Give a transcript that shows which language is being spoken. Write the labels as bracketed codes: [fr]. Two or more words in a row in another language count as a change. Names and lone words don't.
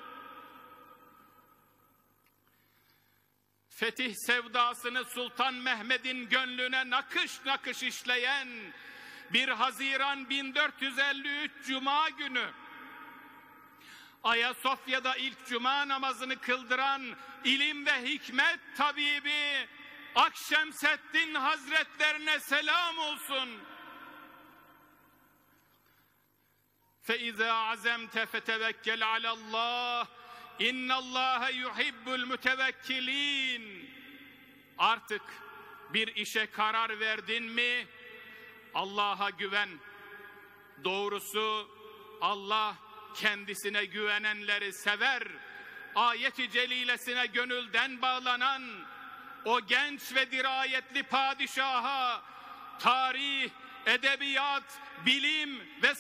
[tr] Fetih sevdasını Sultan Mehmet'in gönlüne nakış nakış işleyen 1 Haziran 1453 Cuma günü Ayasofya'da ilk cuma namazını kıldıran ilim ve hikmet tabibi Akşemseddin Hazretlerine selam olsun. [ar] فَاِذَا عَزَمْتَ فَتَوَكَّلْ عَلَى اللّٰهِ اِنَّ اللّٰهَ يُحِبُّ الْمُتَوَكِّلِينَ. [tr] Artık bir işe karar verdin mi Allah'a güven. Doğrusu Allah kendisine güvenenleri sever. Ayet-i celilesine gönülden bağlanan o genç ve dirayetli padişaha, tarih, edebiyat, bilim ve